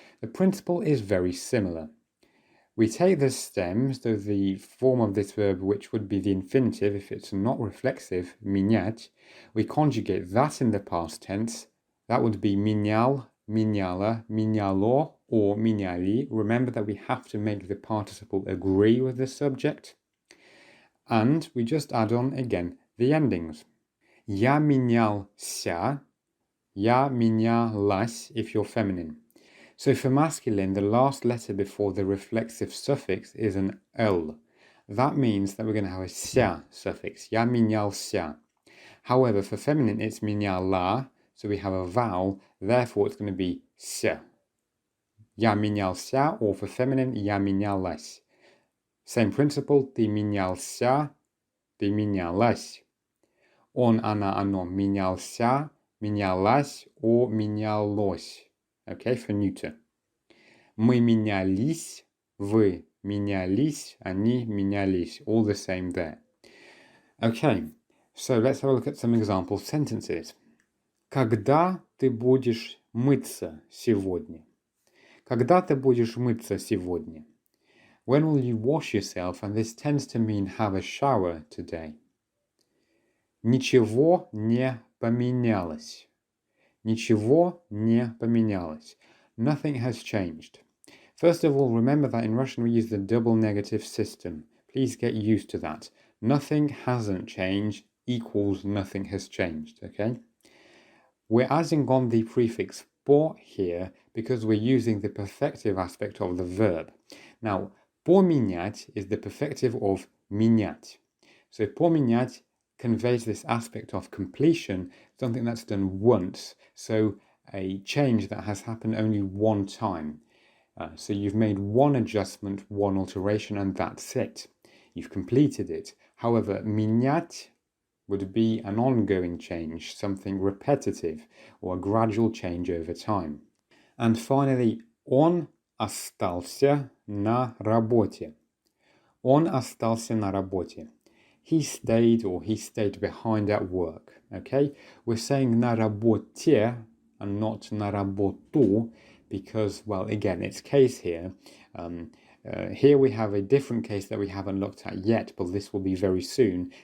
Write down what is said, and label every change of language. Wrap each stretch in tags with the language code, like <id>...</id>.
<en>The principle is very similar. We take the stem, so the form of this verb which would be the infinitive if it's not reflexive, менять. We conjugate that in the past tense. That would be</en> <ru>менял, меняла, меняло,</ru> <en>or меняли. Remember that we have to make the participle agree with the subject. And we just add on again the endings.</en> <ru>Я менялся, я менялась</ru> <en>if you're feminine. So for masculine, the last letter before the reflexive suffix is an L. That means that we're going to have a ся suffix,</en> <ru>я менялся.</ru> <en>However, for feminine, it's меняла, so we have a vowel, therefore it's going to be ся.</en> <ru>Я менялся,</ru> <en>or for feminine,</en> <ru>я менялась.</ru> <en>Same principle,</en> <ru>ты менялся, ты менялась. Он, она, оно менялся, менялась, or менялось.</ru> <en>Okay, for neuter.</en> <ru>Мы менялись, вы менялись, они менялись.</ru> <en>All the same there. Okay, so let's have a look at some example sentences.</en> <ru>Когда ты будешь мыться сегодня? Когда ты будешь мыться сегодня?</ru> <en>When will you wash yourself? And this tends to mean have a shower today.</en> <ru>Ничего не поменялось. Ничего не поменялось.</ru> <en>Nothing has changed. First of all, remember that in Russian we use the double negative system. Please get used to that. Nothing hasn't changed equals nothing has changed, okay? We're adding on the prefix по here because we're using the perfective aspect of the verb. Now, поменять is the perfective of менять. So поменять conveys this aspect of completion, something that's done once. So a change that has happened only one time. So you've made one adjustment, one alteration, and that's it. You've completed it. However, менять would be an ongoing change, something repetitive, or a gradual change over time. And finally,</en> <ru>он остался на работе. Он остался на работе.</ru> <en>He stayed or he stayed behind at work. Okay? We're saying на работе and not на работу because, well, again, it's case here. Here we have a different case that we haven't looked at yet, but this will be very soon.</en>